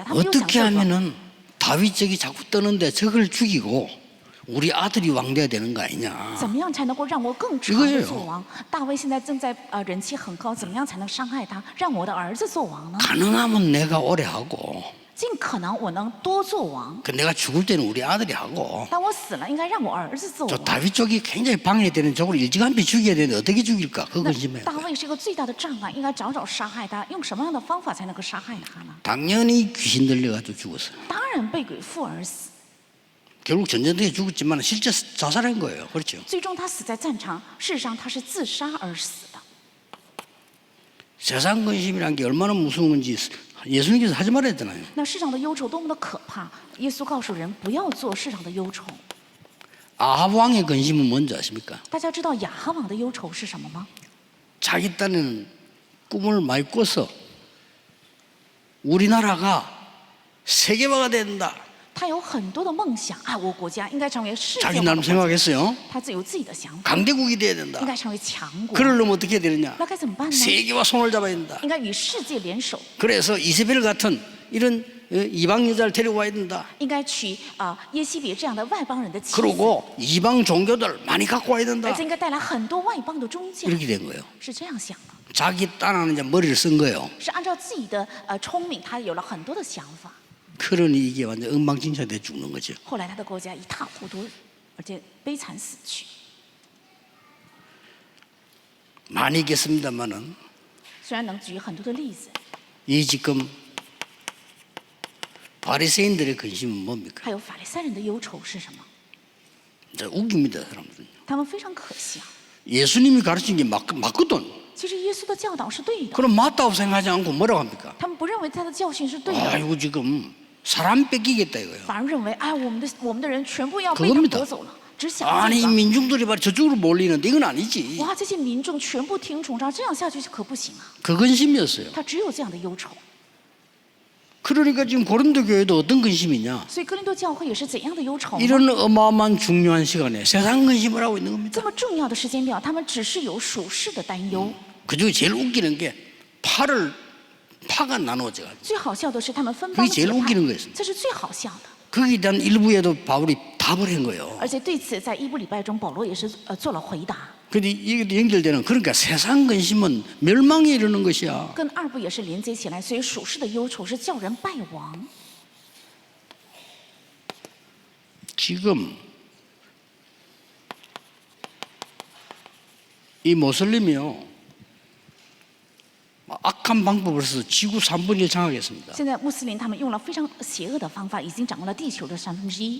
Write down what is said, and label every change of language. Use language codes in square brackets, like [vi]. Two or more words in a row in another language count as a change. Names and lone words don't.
[zh] 他没有想 [ko] 어떻게 [zh] 这个。 [ko] 하면은 다윗 저기 자꾸 떠는데 저걸 죽이고 우리 아들이 왕 돼야 되는 거 아니냐. [zh] 怎么样才能够让我更长 [ko] 이거예요 [zh] 的做王？大卫现在正在人气很高，怎么样才能伤害他，让我的儿子做王呢？ [ko] 가능하면 내가 오래 하고 [zh] 尽可能我能多做王， [ko] 그 내가 죽을 때는 우리 아들이 하고 [zh] 当我死了，应该让我儿子做 [ko] 저 [zh] 王。 [ko] 다윗 쪽이 굉장히 방해되는 쪽을 일찌감치 죽여야 되는데 어떻게 죽일까? 그 [zh] 那 [ko] 근심해요. [zh] 大卫是一个最大的障碍，应该早早杀害他，用什么样的方法才能够杀害他呢？ [ko] 당연히 귀신 들려가지고 죽었어요. [zh] 当然被鬼附而死， [ko] 결국 전쟁터에 죽었지만 실제 자살한 거예요. 그렇죠? [zh] 最终他死在战场。事实上他是自杀而死的。 [ko] 세상 근심이란 게 얼마나 무서운 건지 예수님께서 하지 말아야 했잖아요. [zh] 那世上的忧愁多么的可怕！耶稣告诉人不要做世上的忧愁。 [ko] 아합 왕의 근심은 뭔지 아십니까? [zh] 大家知道亚哈王的忧愁是什么吗？ [ko] 자기 딴에는 꿈을 많이 꿔서 우리나라가 세계화가 된다. [zh] 他有很多的梦想，啊，我国家应该成为世界 [ko] 자기 [zh] 化的 [ko] 나름 [zh] 国家， [ko] 생각했어요. [zh] 他自有自己的想法， [ko] 강대국이 돼야 된다. [zh] 应该成为强国。 [ko] 그러려면 어떻게 해야 되느냐? [zh] 那该怎么办呢？ [ko] 세계와 손을 잡아야 된다. [zh] 应该与世界联手， [ko] 그래서 이세벨 같은 이런 이방 여자를 데려와야 된다. [zh] 应该娶耶西别这样的外邦人的妻子， [ko] 그리고 이방 종교들 많이 갖고 와야 된다. [zh] 而且应该带来很多外邦的宗教， [ko] 이렇게 된 거예요. [zh] 是这样想的。 [ko] 자기 딴하는 이제 머리를 쓴 거예요. [zh] 是按照自己的聪明，他有了很多的想法。 [ko] 그러니 이게 완전 엉망진창돼 죽는 거죠. [zh] 后来他的国家一塌糊涂，而且悲惨死去。 [ko] 많이 있겠습니다만은 [zh] 虽然能举很多的例子， [ko] 이 지금 바리새인들의 근심은 뭡니까? [zh] 还有法利赛人的忧愁是什么？ [ko] 이제 웃깁니다, 사람들은. [zh] 他们非常可笑。 [ko] 예수님이 가르친 게 맞거든. [zh] 其实耶稣的教导是对的， [ko] 그럼 맞다고 생각하지 않고 뭐라고 합니까? [zh] 他们不认为他的教训是对的， [ko] 아이고 지금 사람 뺏기겠다 이거예요. [zh] 反而认为哎，我们的人全部要被他 [ko] 그겁니다 [zh] 夺走了，只想 [ko] 아니 [zh] 这个。 [ko] 민중들이 봐 저쪽으로 몰리는데 이건 아니지. [zh] 哇，这些民众全部听从他，这样下去可不行啊！ [ko] 그 근심이었어요. [zh] 他只有这样的忧愁， [ko] 그러니까 지금 고린도 교회도 어떤 근심이냐? [zh] 所以哥林多教会也是怎样的忧愁呢？ [ko] 이런 어마어마한 중요한 시간에 세상 근심을 하고 있는 [zh] 这 [ko] 겁니다. [zh] 么重要的时间表，他们只是有属世的担忧。 [ko] 그중에 제일 웃기는 게 파가 나눠져 가지고 [zh] 最好笑的是他们分帮 [ko] 그게 [zh] 结 [ko] 제일 [zh] 派 [ko] 웃기는 거였어요. ， [zh] 这是最好笑的。 [ko] 거기에 대한 일부에도 바울이 답을 한 거예요. [zh] 而且对此，在一部礼拜中，保罗也是做了回答。 [ko] 근데 이게 연결되는 그러니까 세상 근심은 멸망에 이르는 것이야. [zh] 跟二部也是连接起来，所以属世的忧愁是叫人败亡。 [ko] 지금 이 모슬림이요 악한 방법을 써서 지구 3분의 1 장악했습니다. [zh] 现在穆斯林他们用了非常邪恶的方法，已经掌握了地球的1/3。